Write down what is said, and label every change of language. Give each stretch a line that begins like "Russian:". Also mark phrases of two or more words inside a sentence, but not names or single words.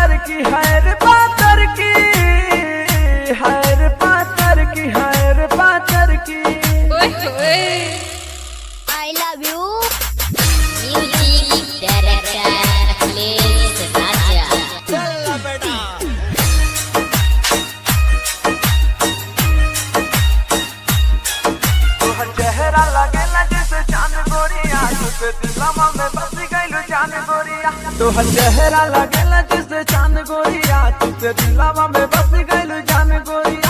Bhojpuri: की है रे पातर की, है रे पातर की, है रे पातर की।
English: I love you. Music director plays Raja.
Bhojpuri: चल बेटा तोहर चेहरा लगेला जैसे चांद गोरिया, तुझे दिलवा में बस गइलू जान गोरिया। तोहर चेहरा लगेला जैसे चांद गोरिया, तुझे दिलवा में बस गइलू जान गोरिया।